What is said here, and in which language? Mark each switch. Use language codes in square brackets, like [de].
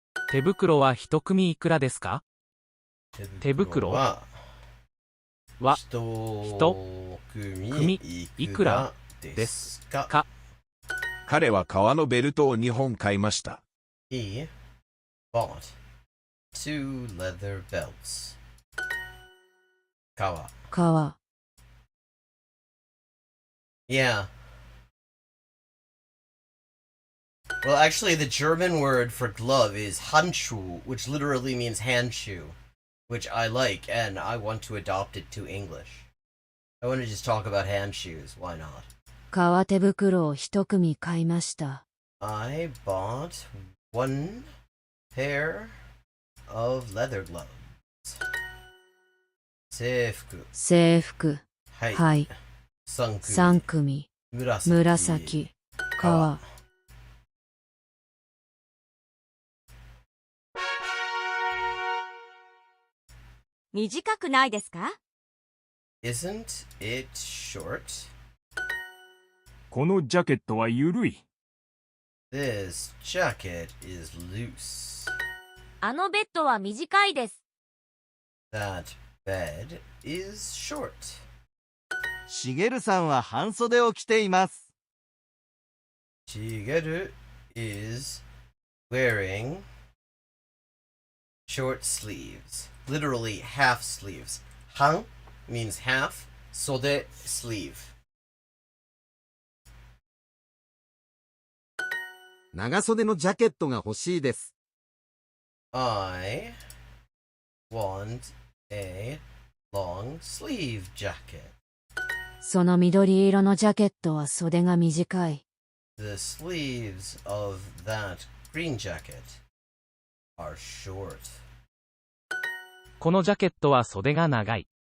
[ja] 手袋は一組いくらですか？手袋は一組いくらですか？彼は革のベルトを2本買いました。 [en] He bought 2 leather belts. [ja] 革。 [en] Yeah. Well, actually, the German word for glove is Handschuh, which literally means hand shoe, which I like, and I want to adopt it to English. I want to just talk about hand shoes. Why not? [ja] 革手袋を一組買いました。 [en] I bought 1 pair of leather gloves. [ja] 制服。はい。3組。紫。革。短くないですか？ [en] Isn't it short? [ja] このジャケットは緩い。 [en] This jacket is loose. [ja] あのベッドは短いです。 [en] That bed is short. [ja] しげるさんは半袖を着ています。 [en] Shigeru is wearing short sleeves. Literally half sleeves. Han means half, sode sleeve. [ja] 長袖のジャケットが欲しいです。 [en] I want a long sleeve jacket. [ja] その緑色のジャケットは袖が短い。 [en] The sleeves of that green jacket are short. [ja] このジャケットは袖が長い。